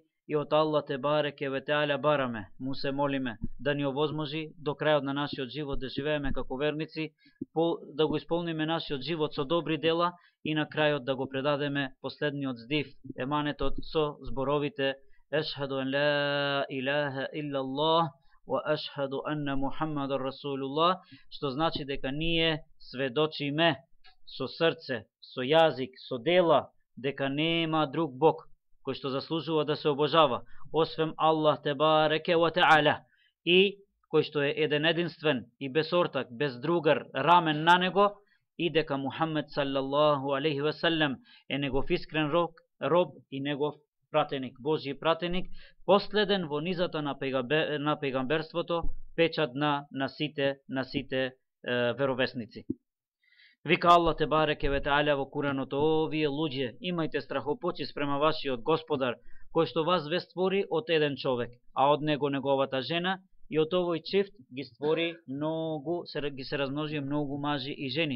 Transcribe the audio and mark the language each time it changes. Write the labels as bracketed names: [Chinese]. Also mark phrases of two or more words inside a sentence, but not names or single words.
[Macedonian] И од Аллах [Arabic] تبارك وتعالى [Macedonian] бараме, му се молиме да ни овозможи до крајот на нашиот живот да живееме како верници, да го исполниме нашиот живот со добри дела и на крајот да го предадеме последниот здив, еманетот со зборовите [Arabic] أشهد أن لا إله إلا الله وأشهد أن محمدا [Macedonian] Расулуллах, што значи дека ние сведочиме со срце, со јазик, со дела дека нема друг Бог кој што заслужува да се обожава, освен Аллах [Arabic] تبارك وتعالى, [Macedonian] и кој што е еден единствен и без ортак, без другар, рамен на него, и дека Мухаммед [Arabic] صلى الله عليه وسلم [Macedonian] е негов искрен роб и негов пратеник, Божји пратеник, последен во низата на пејгамберството, печат на сите веровесници. Вика Аллах [Arabic] تبارك وتعالى [Macedonian] во Куранот: овие луѓе, имајте страхопочит спрема вашиот Господар, кој што вас ве створи од еден човек, а од него неговата жена, и од овој чифт ги створи многу, ги се размножи многу мажи и жени.